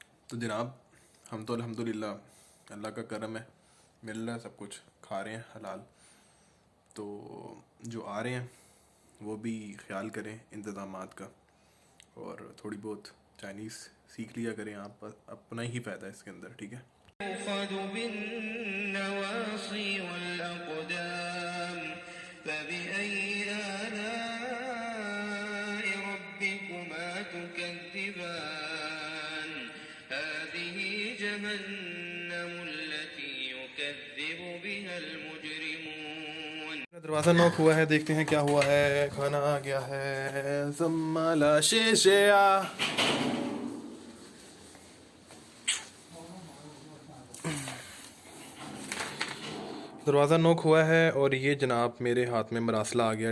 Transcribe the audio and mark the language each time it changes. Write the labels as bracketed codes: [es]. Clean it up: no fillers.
[hi] तो जनाब हम तो अल्हम्दुलिल्लाह अल्लाह का करम है, मिल रहा है सब कुछ, खा रहे हैं हलाल। तो जो आ रहे हैं वो भी ख्याल करें इंतज़ामात का, और थोड़ी बहुत चाइनीज़ सीख लिया करें आप, अपना ही फ़ायदा है इसके अंदर, ठीक है। [ar] يؤخذ بالنواصي والأقدام فبأي آلاء ربكما تكذبان هذه جهنم التي يكذب بها المجرمون [hi] दरवाज़ा नॉक हुआ है, देखते हैं क्या हुआ है। खाना आ गया है, ज़म्माला शेशिया। दरवाज़ा नॉक हुआ है और ये जनाब मेरे हाथ में मरासला आ गया।